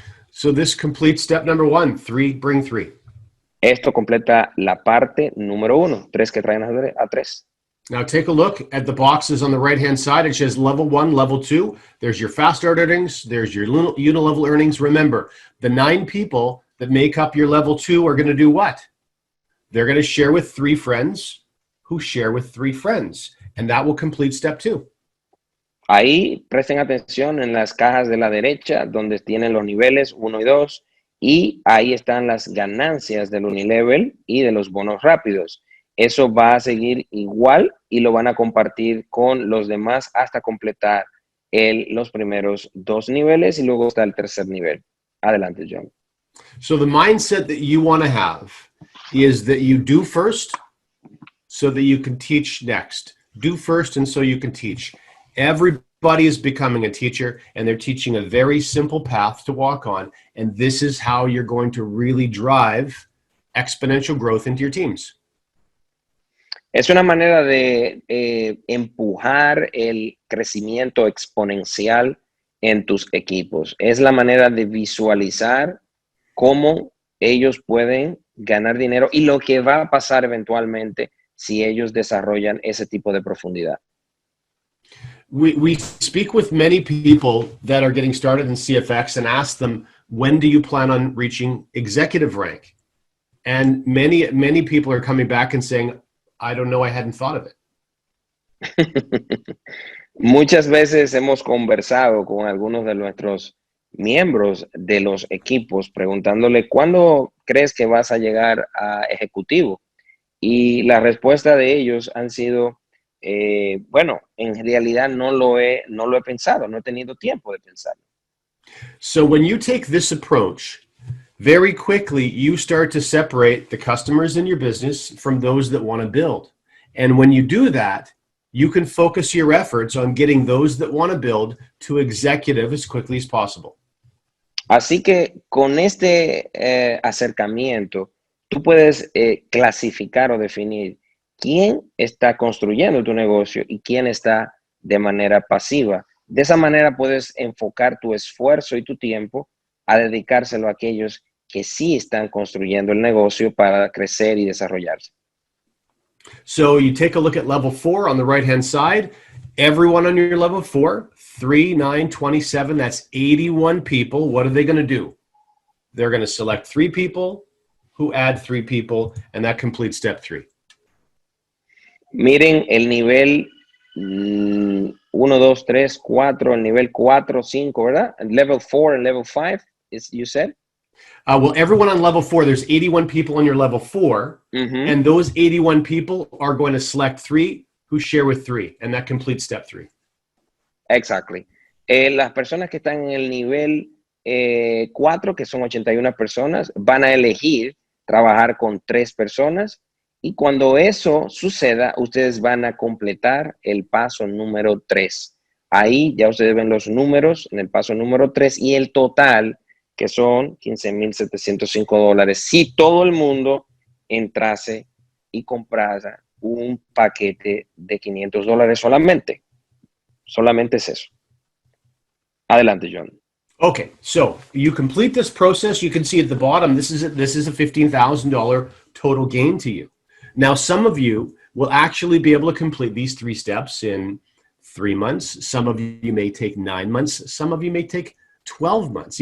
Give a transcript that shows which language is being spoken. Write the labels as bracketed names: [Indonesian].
[English] So this completes step number 1, 3 bring 3. [Spanish] Esto completa la parte número 1, 3 que traen a 3. [English] Now take a look at the boxes on the right-hand side. It says level 1, level 2. There's your fast start earnings. There's your unilevel earnings. Remember, the 9 people that make up your level 2 are going to do what? They're going to share with 3 friends who share with 3 friends. And that will complete step 2. [Spanish] Ahí presten atención en las cajas de la derecha donde tienen los niveles 1 y 2 y ahí están las ganancias del unilevel y de los bonos rápidos. Eso va a seguir igual y lo van a compartir con los demás hasta completar los primeros 2 niveles y luego está el tercer nivel. Adelante, John. [English] So the mindset that you want to have is that you do first so that you can teach next. Do first and so you can teach. Everybody is becoming a teacher and they're teaching a very simple path to walk on. And this is how you're going to really drive exponential growth into your teams. [Spanish] Es una manera de empujar el crecimiento exponencial en tus equipos. Es la manera de visualizar cómo ellos pueden ganar dinero y lo que va a pasar eventualmente si ellos desarrollan ese tipo de profundidad. [English] We speak with many people that are getting started in CFX and ask them, when do you plan on reaching executive rank? And many people are coming back and saying, I don't know, I hadn't thought of it. [Spanish] Muchas veces hemos conversado con algunos de nuestros miembros de los equipos preguntándole, ¿cuándo crees que vas a llegar a ejecutivo? Y la respuesta de ellos han sido, bueno, en realidad no lo he pensado, no he tenido tiempo de pensarlo. [English] So when you take this approach, very quickly you start to separate the customers in your business from those that want to build. And when you do that, you can focus your efforts on getting those that want to build to executive as quickly as possible. [Spanish] Así que con este acercamiento, tú puedes clasificar o definir quién está construyendo tu negocio y quién está de manera pasiva. De esa manera puedes enfocar tu esfuerzo y tu tiempo a dedicárselo a aquellos que sí están construyendo el negocio para crecer y desarrollarse. [English] So you take a look at level 4 on the right-hand side. Everyone on your level 4, 3, 9, 27, that's 81 people. What are they going to do? They're going to select 3 people who add 3 people, and that completes step 3. [Spanish] Miren el nivel 1, 2, 3, 4, el nivel 4, 5, ¿verdad? [English] Level 4 and level 5, you said? Well, everyone on level 4, there's 81 people on your level 4, and those 81 people are going to select 3 who share with 3, and that completes step 3. Exactly. [Spanish] Las personas que están en el nivel 4, que son 81 personas, van a elegir trabajar con 3 personas, y cuando eso suceda, ustedes van a completar el paso número 3. Ahí ya ustedes ven los números en el paso número 3 y el total, que son $15,705, si todo el mundo entrase y comprara un paquete de $500 solamente. Solamente es eso. Adelante, John. [English] Okay, so you complete this process. You can see at the bottom, this is a $15,000 total gain to you. Now, some of you will actually be able to complete these 3 steps in 3 months. Some of you may take 9 months. Some of you may take 12 months.